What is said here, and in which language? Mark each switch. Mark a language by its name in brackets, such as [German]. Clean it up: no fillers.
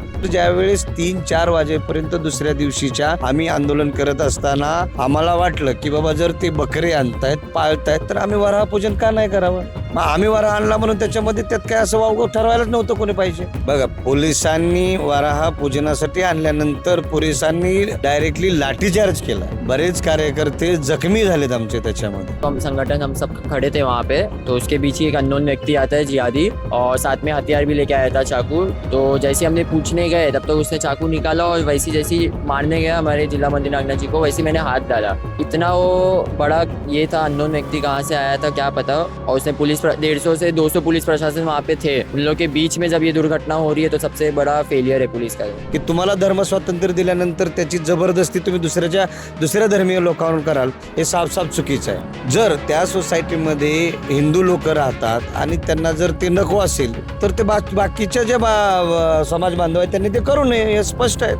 [Marathi] ज्यावेळेस 3-4 वाजेपर्यंत दुसऱ्या दिवशीच्या आम्ही आंदोलन करत असताना आम्हाला वाटलं की बाबा जर ते बकरे आणतायत पाळतायत तर आम्ही वराह पूजन का नाही करावं. मग आम्ही वराह आणला म्हणून त्याच्यामध्ये त्यात काय असं वावगं ठरवायलाच नव्हतं कोणी पाहिजे. बघा, पोलिसांनी वराह पूजनासाठी आणल्यानंतर पोलिसांनी डायरेक्टली लाठीचार्ज केला. बरेच कार्यकर्ते जखमी झालेत आमचे त्याच्यामध्ये. [Hindi] हम संगठन हम सब खड़े थे वहाँ पे, तो उसके बीच ही एक अननोन व्यक्ति आता है जिहादी, और साथ में हथियार भी लेके आया था, चाकू. तो जैसे हमने पूछने गए तब तक उसने चाकू निकाला और वैसी जैसी मारने गया हमारे जिला मंत्री नागनाथ जी को, वैसे मैंने हाथ डाला. इतना वो बड़ा ये था, अननोन व्यक्ति कहाँ से आया था क्या पता, और उसने 150 से 200 पुलिस प्रशासन वहाँ पे थे. उन लोगों के बीच में जब ये दुर्घटना हो रही है तो सबसे बड़ा फेलियर है पुलिस का. [Marathi] की तुम्हाला धर्म स्वातंत्र्य दिल्यानंतर त्याची जबरदस्ती तुम्ही दुसऱ्या धर्मीय लोकांवर कराल हे साफ चुकीचं आहे. जर त्या सोसायटीमध्ये हिंदू लोक राहतात आणि त्यांना जर ते नको असेल तर ते बाकीच्या ज्या समाज बांधव आहेत त्यांनी ते करू नये, हे स्पष्ट आहे.